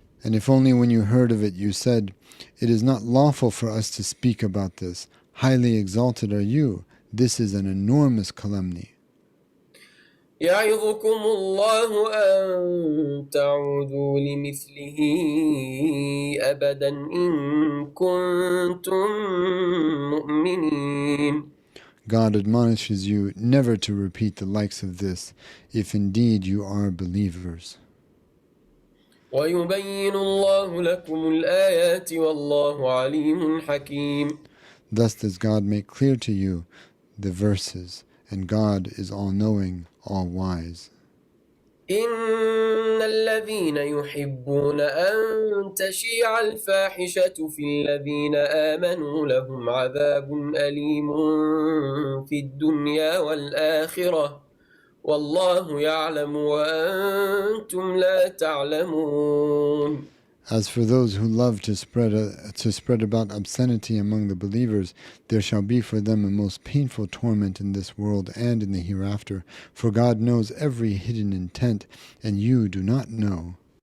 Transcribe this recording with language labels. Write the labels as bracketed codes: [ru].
[en] And if only when you heard of it you said, "It is not lawful for us to speak about this. Highly exalted are you. This is an enormous calumny." [ar] يعظكم الله أن تعودوا لمثله أبدا إن كنتم مؤمنين. [en] God admonishes you never to repeat the likes of this, if indeed you are believers. [ar] ويبين الله لكم الآيات والله عليم حكيم. [en] Thus does God make clear to you the verses, and God is all-knowing, all-wise. [ar] إن الذين يحبون أن تشيع الفاحشة في الذين آمنوا لهم عذاب أليم في الدنيا والآخرة والله يعلم وأنتم لا تعلمون. [en] As for those who love to spread about obscenity among the believers, there shall be for them a most painful torment in this world and in the hereafter, for God knows every hidden intent, and you do not know.